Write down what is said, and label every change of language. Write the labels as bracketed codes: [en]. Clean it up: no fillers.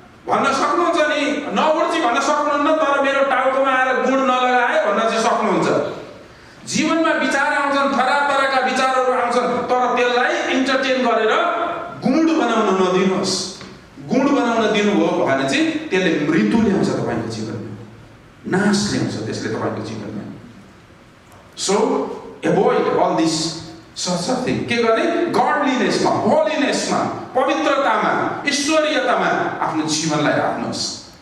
[ne] भन्न सक्नुहुन्छ नि, नउड्ची भन्न सक्नुहुन्न, तर मेरो टाउकोमा आएर गुड नलगाए भन्न चाहिँ सक्नुहुन्छ। जीवनमा विचार आउँछन्, तरह-तरहका विचारहरू आउँछन्, तर त्यसलाई इन्टरटेन गरेर गुड बनाउन नदिनुहोस्। गुड बनाउन दिनुभयो भने चाहिँ त्यसले मृत्यु ल्याउँछ तपाईको जीवनमा, नाश ल्याउँछ त्यसले तपाईको जीवनमा। [en] So avoid all this sorts of thing. [ne] के गर्ने, गडलिनेसमा, होलिनेसमा, पवित्रतामा, ईश्वरीयतामा आफ्नो जीवनलाई राख्नुहोस्।